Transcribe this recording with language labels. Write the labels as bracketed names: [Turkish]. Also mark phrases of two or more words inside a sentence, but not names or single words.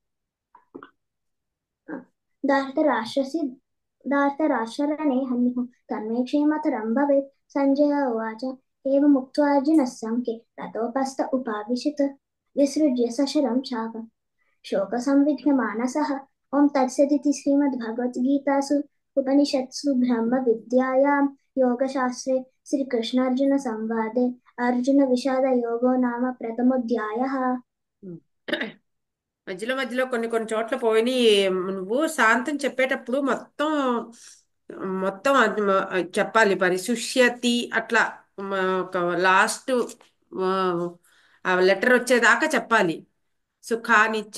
[Sanskrit] दार्तराष्ट्ररणे हन्युः तन्मे क्षेमतरं भवेत् सञ्जय उवाच एवमुक्त्वा अर्जुनः सङ्ख्ये रथोपस्थ उपाविशत् विसृज्य सशरं चापं शोकसंविघ्नमानसः ॐ तत्सदिति श्रीमद्भगवद्गीतासु उपनिषत्सु ब्रह्मविद्यायां योगशास्त्रे श्रीकृष्णार्जुनसंवादे अर्जुनविषादयोगो नाम प्रथमोऽध्यायः [Telugu] మధ్యలో మధ్యలో కొన్ని కొన్ని చోట్ల పోయి నువ్వు శాంతం చెప్పేటప్పుడు మొత్తం మొత్తం చెప్పాలి పరిశుష్యతి అట్లా ఒక లాస్ట్ ఆ లెటర్ వచ్చేదాకా చెప్పాలి సుఖానిచ్చ